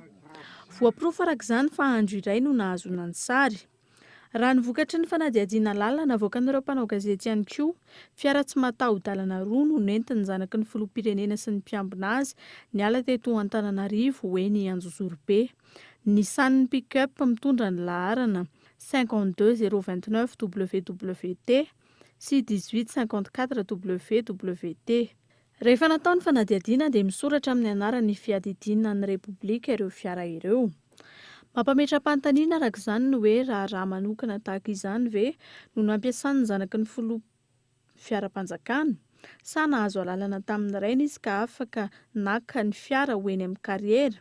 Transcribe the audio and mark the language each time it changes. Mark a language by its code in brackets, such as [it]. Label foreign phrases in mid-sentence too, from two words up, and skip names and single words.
[mg] Voapirofo arak'izany fa andro iray no nahazoana ny sary. Raha ny vokatry ny fanadiadiana lalina navoakan'ireo mpanao gazety ihany koa, fiara tsy mataho-dalana roa no nentin'ny zanaky ny filoham-pirenena sy ny mpiambina azy niala teto Antananarivo eny Anjozorobe. Nissan pick-up mitondra ny laharana 52029 WWT sy 1854 WWT. Rehefa natao ny fanadiadiana dia misoratra amin'ny anaran'ny fiadidinina ny Repoblika ireo fiara ireo. Mampametra-panontaniana arak'izany no hoe raha manokana tahaka izany ve no nampiasan'ny zanaky ny fiara-panjakana, sa nahazo alalana tamin'ny rainy izy ka afaka naka ny fiara ho eny amin'ny kariera.